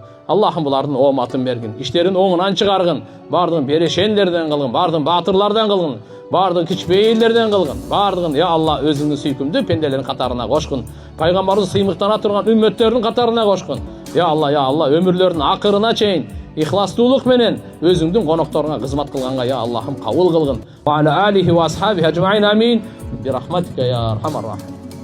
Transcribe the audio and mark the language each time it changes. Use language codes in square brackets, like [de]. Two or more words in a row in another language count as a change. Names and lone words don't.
[ky] Аллахым булардын ооматын бергин, иштерин оңунан чыгаргын, бардыгын берешендерден кылгын, бардыгын баатырлардан кылгын, бардыгын кичпейилдерден кылгын, бардыгын я Алла өзүңдүн сүйкүмдүү пенделердин катарына кошкун, пайгамбарыбыз сыймыктана турган үммөттөрдүн катарына кошкун. Я Алла, өмүрлөрүнүн акырына чейин ихластуулук менен өзүңдүн конокторуңа кызмат кылганга я Аллахым кабыл кылгын. [ar] وعلى آله وأصحابه أجمعين آمين. برحمتك يا أرحم الراحمين.